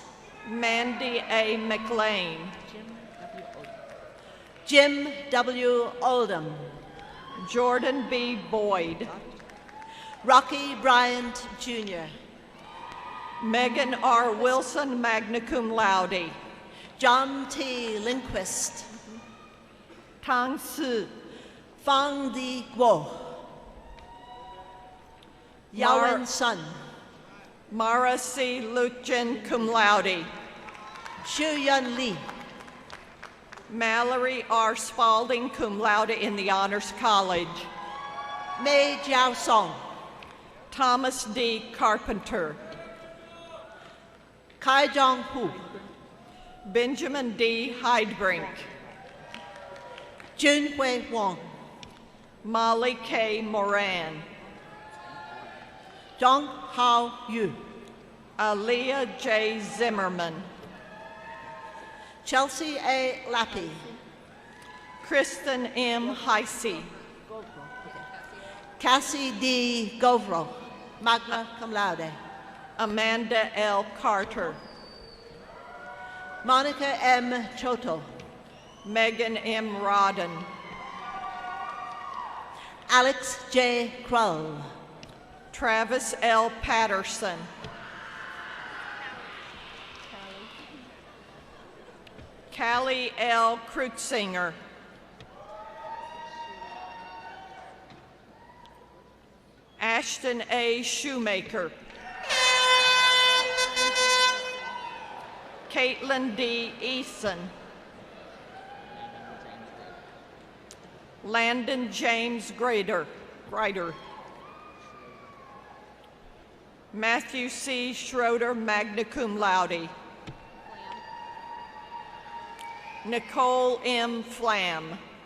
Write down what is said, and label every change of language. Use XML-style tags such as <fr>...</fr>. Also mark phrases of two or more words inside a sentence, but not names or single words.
<en>Mandy A. McLean, Jim W. Oldham, Jordan B. Boyd, Rocky Bryant Jr., Megan R. Wilson,</en> <la>magna cum laude,</la> <en>John T. Lindquist, Tang Su, Fang Di Guo, Yawen Sun, Mara C. Luchen,</en> <la>cum laude,</la> <en>Xu Yun Lee, Mallory R. Spalding,</en> <la>cum laude</la> <en>in the Honors College, Mei Jiao Song, Thomas D. Carpenter, Kai Jong Hu, Benjamin D. Heidbrink, Jun Hui Wong, Molly K. Moran, Zhang Hao Yu, Aaliyah J. Zimmerman, Chelsea A. Lappy, Kristen M. Heisey, Cassie D. Govro,</en> <la>magna cum laude,</la> <en>Amanda L. Carter, Monica M. Choto, Megan M. Rodden, Alex J. Krull, Travis L. Patterson, Callie L. Krutzinger, Ashton A. Shoemaker, Caitlin D. Eason, Landon James Grider, Matthew C.</en> <la>Schroeder, magna cum laude,</la> <en>Nicole M. Flam,</en>